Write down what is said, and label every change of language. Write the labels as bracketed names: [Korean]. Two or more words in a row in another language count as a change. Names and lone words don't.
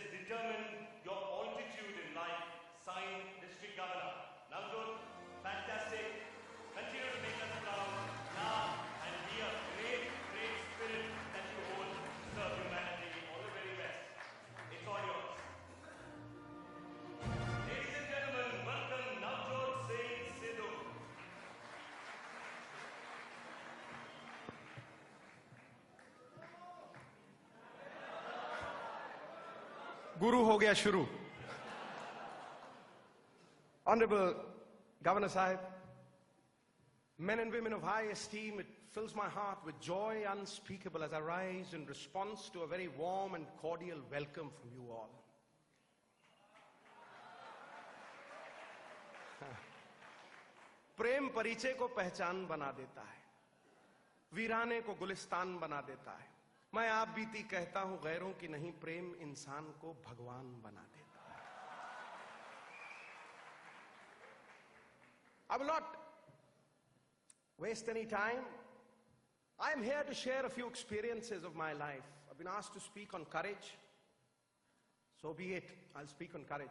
[English] determine your altitude in life. Signed, District Governor. Navjot, fantastic. Continue to make us proud now and be a great, great spirit that you hold to serve humanity. All the very best. It's all yours. Ladies and gentlemen, welcome Navjot Singh Sidhu. [Hindi] गुरु हो गया शुरू. [English] Honorable Governor Sahib, men and women of high esteem, it fills my heart with joy unspeakable as I rise in response to a very warm and cordial welcome from you all. [Hindi] प्रेम परिचय को पहचान बना देता है, वीराने को गुलिस्तान बना देता है। मैं आप बीती कहता हूं गैरों की नहीं, प्रेम इंसान को भगवान बना देता है। [English] I will not waste any time. I am here to share a few experiences of my life. I've been asked to speak on courage. So be it. I'll speak on courage.